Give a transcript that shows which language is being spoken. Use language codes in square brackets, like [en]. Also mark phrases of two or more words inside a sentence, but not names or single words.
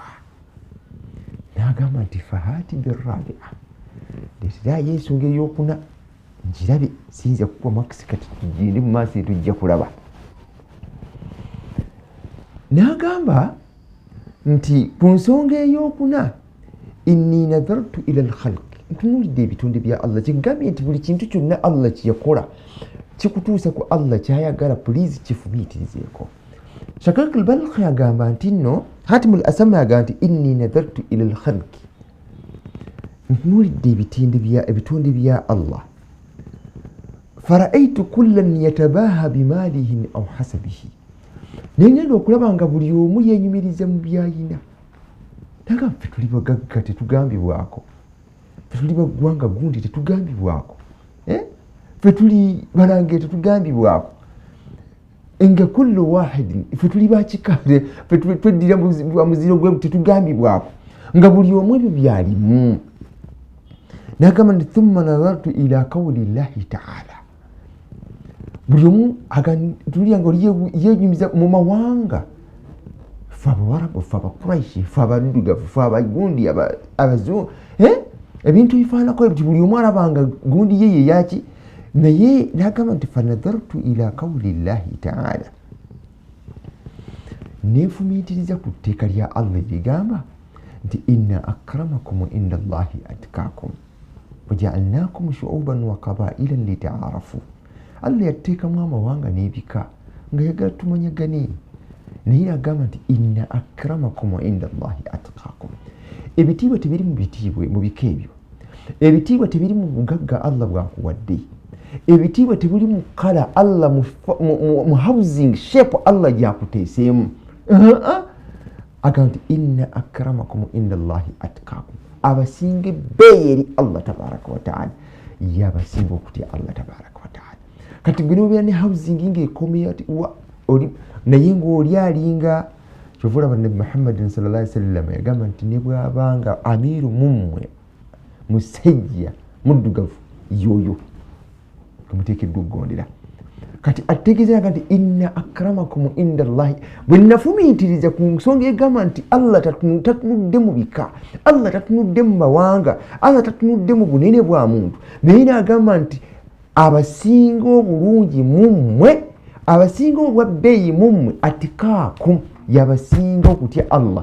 [lg] N'agamba nti [ar] فهات الرابعة, [lg] leeterayo ensonga ey'okuna ngirabe, siyinza kukuwa makisi kati tugende mu maaso tujja kulaba. N'agamba nti ku nsonga ey'okuna [ar] إني نظرت إلى الخلق, [lg] ntunuulidde ebitonde bya Allah. Kigambye nti buli kintu kyonna Allah kyeyakola kikutuusa ku Allah kyayagala, pulizi kifumiitirizeeko. Shakik al-Balkhi agamba nti nno, Hatim al-Asam agamba nti [ar] إني نظرت إلى الخلق, [lg] ntunuulidde ebitonde bya Allah. [ar] فرأيت كلا يتباهى بماله أو حسبه, [lg] nengenda okulaba nga buli omu yenyumiriza mu byayina. Nagamba ffe tuli bagagga tetugambibwako, ffe tuli baggwanga gundi tetugambibwako, ffe tuli balange tetugambibwako, nga [ar] كل واحد, [lg] ffe tuli bakikale, ffe tweddira muziro gwe tetugambibwako, nga buli omu ebyo byalimu. Nagamba nti [ar] ثم نظرت إلى قول الله تعالى, [lg] buli omu tulya nga yenyumiza mu mawanga, ffe Abawarabu, ffe Abakuraishi, ffe Abaddugavu, ffe Abagundi, Abazungu, ebintu bifaanako ebyo, buli omu alabanga gundi ye yaki. Naye n'agamba nti [ar] فنظرت إلى قول الله تعالى, [lg] neefumiitiriza ku tteeka lya Allah ligamba nti [ar] إن أكرمكم عند الله أتقاكم وجعلناكم شعوبا وقبائل لتعارفوا. [lg] Allah yatteekamu amawanga n'ebika nga yagala tumanyagane. Naye agamba nti [ar] إن أكرمكم عند الله أتقاكم. [lg] Ebitiibwa tebiri mu bika ebyo, ebitiibwa tebiri mu bugagga Allah bwakuwadde, ebitiibwa tebiri mu kala Allah mu [en] housing shape [lg] Allah gyakuteeseemu. Agamba nti [ar] إن أكرمكم عند الله أتقاكم, [lg] abasinga ebbeeyi eri Allah [ar] تبارك وتعالى [lg] yabasinga okutya Allah [ar] تبارك وتعالى. [lg] Kati gwe nobeera ne housing ng'ekomeye ati naye ng'oli alinga kyova olaba Nabi Muhammadin [ar] صلى الله عليه وسلم [lg] yagamba nti ne bw'abanga amiru mummwe musajja muddugavu yoyo tumuteekeddwa okugondera. Kati ategeeza nti [ar] إن أكرمكم عند الله, [lg] bwe nafumiitiriza ku nsonga egamba nti Allah tatunudde mu bika, Allah tatunudde mu mawanga, Allah tatunudde mu bunene bwa muntu, naye n'agamba nti abasinga obulungi mummwe, abasinga obwabbeeyi mummwe atikaakum, yabasinga okutya Allah.